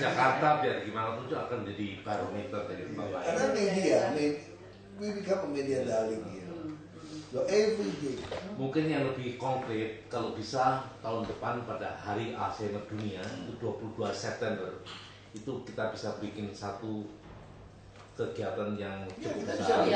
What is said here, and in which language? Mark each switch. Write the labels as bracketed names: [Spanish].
[Indonesian] Jakarta biar gimana pun itu akan jadi barometer dari tempat lain. [English] Karena media, we become a media darling here. So every day. [Indonesian] Mungkin yang lebih konkret, kalau bisa tahun depan pada Hari Alzheimer Dunia itu 22 September itu kita bisa bikin satu kegiatan yang cukup besar.